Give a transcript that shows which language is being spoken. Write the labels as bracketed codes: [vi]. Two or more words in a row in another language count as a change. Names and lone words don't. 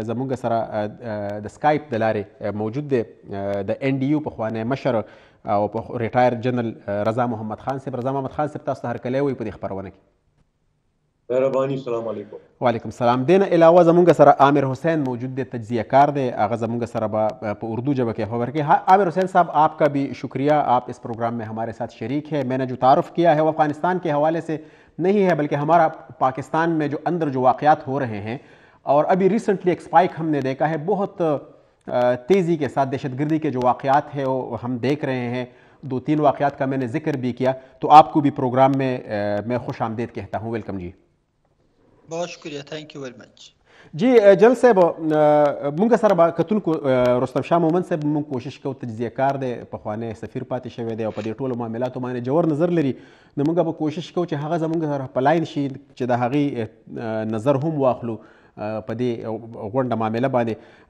[ps] زمونږ سره د سکایپ د لارې موجود دی د ان ډي یو پخوانی مشر او ریټایر جنرال رضا محمد خان صاحب. رضا محمد خان صاحب تاسو ته هرکلی وایي په دې خپرونه کې. مهرباني، السلام علیکم. وعلیکم السلام. دین علاوه زمونږ سره عامر حسین موجود دی، تجزیہ کار دی، هغه زمونږ سره به په اردو جبہ کې خبر کی. [ur] عامر حسین صاحب آپ کا بھی شکریہ، آپ اس پروگرام میں ہمارے ساتھ شریک ہے. میں نے جو تعارف کیا ہے وہ افغانستان کے حوالے سے نہیں ہے بلکہ ہمارا پاکستان میں جو اندر جو واقعات ہو رہے ہیں اور ابھی ریسنٹلی ایک اسپائک ہم نے دیکھا ہے بہت تیزی کے ساتھ دہشت گردی کے جو واقعات ہیں وہ ہم دیکھ رہے ہیں. 2-3 واقعات کا میں نے ذکر بھی کیا، تو آپ کو بھی پروگرام میں خوش آمدید کہتا ہوں. ویلکم جی. بہت شکریہ، [en] thank you very much. [ps] جی جل صاحب، مونږ سره به کتونکو رستم شاه مومند صاحب مونږ کوشش کوو، تجزیه کار دی، پخوانی سفیر پاتې شوی دی او په دې ټولو معاملاتو باندې جوور نظر لري. نو مونږ به کوشش کوو چې هغه زمونږ سره په لاین شي چې د هغې نظر هم واخلو په دې غونډه معامله باندې.